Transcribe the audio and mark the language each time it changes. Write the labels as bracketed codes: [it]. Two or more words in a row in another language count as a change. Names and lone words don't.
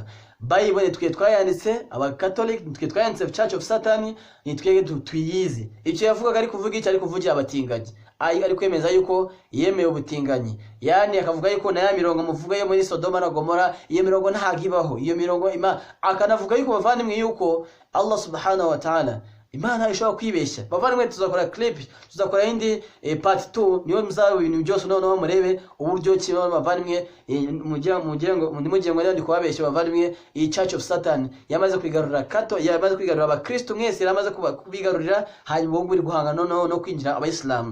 [rw] Bible twe twayanditse abakatolika, twe twayanditse Church of Satan, ni twe tuyizi. Icyo yavugaga ari kuvuga icyo ari kuvugira abatinganyi, ari kwemeza yuko yemeye ubutinganyi. Yani akavuga yuko na ya mirongo muvuga yo muri Sodoma na Gomora iyo mirongo ntagibaho, iyo mirongo akanavuga yuko bavandimwe yuko Allah [ar] سبحانه وتعالى [rw] Imana ishobora kwibeshya. Bavandimwe tuzakora clip, tuzakora indi part 2 niyo muzaba ibintu byose noneho murebe uburyo kibaho bavandimwe. Mugiye ngo ndi kubabeshya bavandimwe. Iyi Church of Satan yamaze kwigarurira yamaze kwigarurira abakristo mwese, yamaze kubigarurira hanyuma ubwo uri guhanga no kwinjira abayisilamu.